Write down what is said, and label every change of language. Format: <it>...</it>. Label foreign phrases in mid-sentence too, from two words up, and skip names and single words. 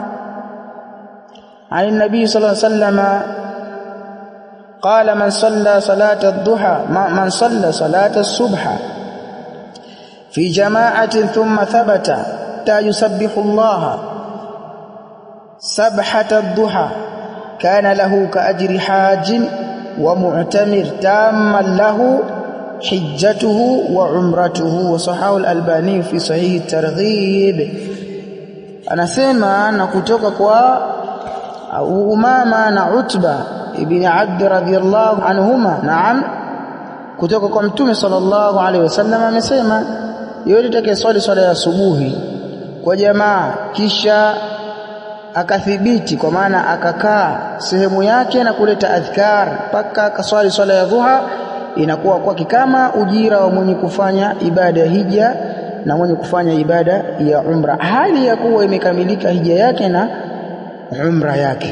<ar>عن النبي صلى الله عليه وسلم قال من صلى صلاة الضحى من صلى صلاة الصبح في جماعة ثم ثبت يسبح الله سبحة الضحى كان له كأجر حاج ومعتمر تاما له حجته وعمرته. وصححه الألباني في صحيح الترغيب.</ar> <sw>anasema na kutoka kwa Umama na Utba ibn Abd</sw> <ar>رضي الله عنهما,</ar> <sw>naam, kutoka kwa mtume sallallahu</sw> <ar>عليه وسلم</ar> <sw>amesema, yote atakayeswali swala ya asubuhi kwa jamaa kisha akathibiti, kwa maana akakaa sehemu yake na kuleta adhkar mpaka akaswali swala ya dhuha, inakuwa kwake kama ujira wa mwenye kufanya ibada ya hija na mwenye kufanya ibada ya umra, hali ya kuwa imekamilika hija yake na umra yake.</sw>